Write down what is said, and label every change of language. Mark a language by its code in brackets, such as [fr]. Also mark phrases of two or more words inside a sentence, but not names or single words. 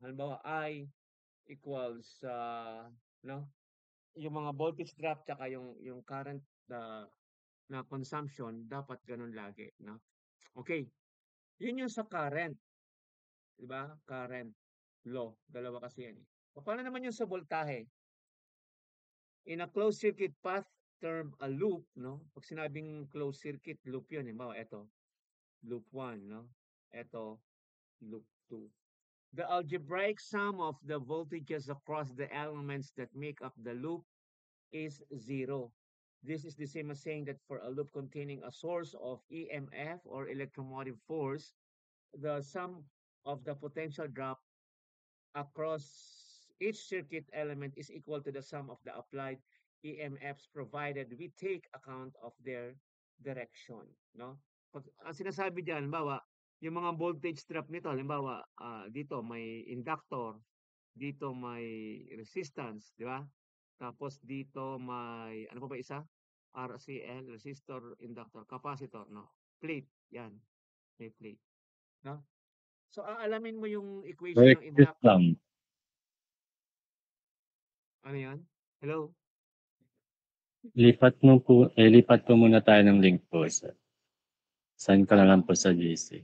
[tl] Halimbawa, [en] I equals, [tl] no? Yung mga [en] voltage drop, [tl] tsaka yung current na consumption, dapat ganun lagi, no? Okay. Yun yung sa current. Diba? [en] Current law. [tl] Dalawa kasi yan. Paano naman yung sa voltahe? [en] In a closed circuit path term a loop, no? [tl] Pag sinabing [en] closed circuit, [tl] loop yun. Halimbawa, ito. Loop 1, no? Ito, loop 2. [en] The algebraic sum of the voltages across the elements that make up the loop is 0. This is the same as saying that for a loop containing a source of EMF or electromotive force, the sum of the potential drop across each circuit element is equal to the sum of the applied EMFs provided we take account of their direction, no? [tl] Ang sinasabi diyan, halimbawa, yung mga [en] voltage drop [tl] nito, halimbawa, dito may inductor, dito may resistance, di ba? Tapos dito may, ano pa ba isa? [en] RCL, resistor, inductor, capacitor, [tl] no? Plate, yan. May plate, no? So, aalamin mo yung equation ng Correct lang. Ano yan? Hello? Lipat po muna tayo ng link po, sir. Send ka na lang po sa GC.